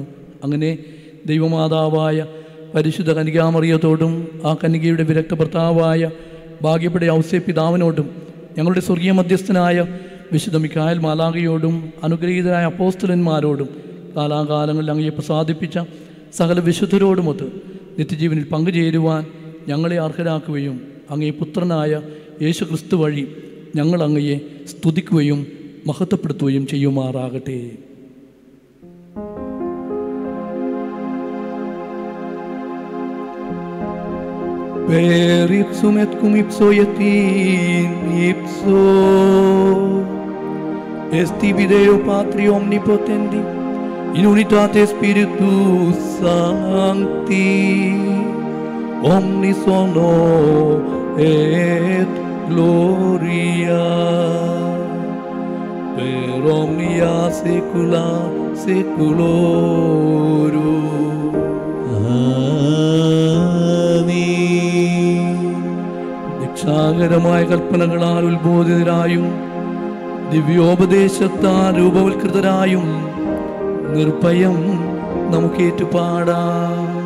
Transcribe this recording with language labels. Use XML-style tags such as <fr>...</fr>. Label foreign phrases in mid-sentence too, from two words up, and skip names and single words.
<ml>അങ്ങനെ ദൈവമാതാവായ പരിശുദ്ധ കന്യകാമറിയത്തോടും ആ കന്യകയുടെ വിരക്ത ഭർത്താവായ ഭാഗ്യപ്പെട്ട ഔസേ പിതാവിനോടും ഞങ്ങളുടെ സ്വർഗീയ മധ്യസ്ഥനായ വിശുദ്ധ മിഖായേൽ മാലാഖയോടും അനുഗ്രഹീതരായ അപ്പോസ്തലന്മാരോടും കാലാകാലങ്ങളിൽ അങ്ങയെ പ്രസാദിപ്പിച്ച സകല വിശുദ്ധരോടുമൊത്ത് നിത്യജീവനിൽ പങ്കുചേരുവാൻ ഞങ്ങളെ അർഹരാക്കുകയും അങ്ങേ പുത്രനായ യേശു ക്രിസ്തു വഴി ഞങ്ങൾ അങ്ങയെ സ്തുതിക്കുകയും മഹത്വപ്പെടുത്തുകയും ചെയ്യുമാറാകട്ടെ.</ml> <la>Per ipsum et cum ipso et in ipso esti Deo Patri omnipotendi in unitate Spiritus Sancti omnis honor et gloria per omnia saecula saeculorum.</la> <ml>രക്ഷാകരമായ കൽപ്പനകളാൽ ഉത്ബോധിതരായും ദിവ്യോപദേശത്താൽ രൂപവത്കൃതരായും നിർഭയം നമുക്കേറ്റുപാടാം.</ml>